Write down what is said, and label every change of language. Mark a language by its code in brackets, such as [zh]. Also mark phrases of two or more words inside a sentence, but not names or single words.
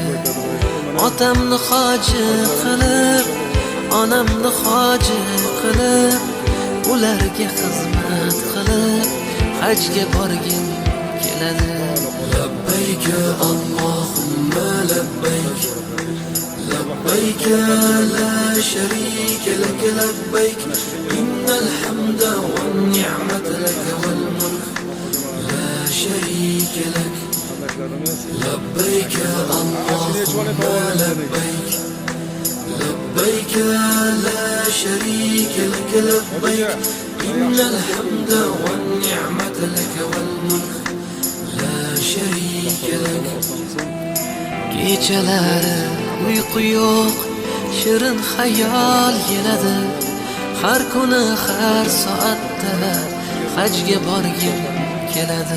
[uz] Otamni hoji qilib, onamni hoji qilib, ularga xizmat qilib, hajga borgim keladi. [ar] لبيك اللهم لبيك، لبيك لا شريك لك، لبيك إن الحمد والنعمة لك والملك لا شريك لك. لبيك اللهم لبيك، لبيك لا شريك لك، لبيك إن الحمد والنعمة لك والملك لا شريك لك. [uz] Kechalari uyqu yo'q, shirin xayol keladi. Har kuni har soatda hajga borgim keladi.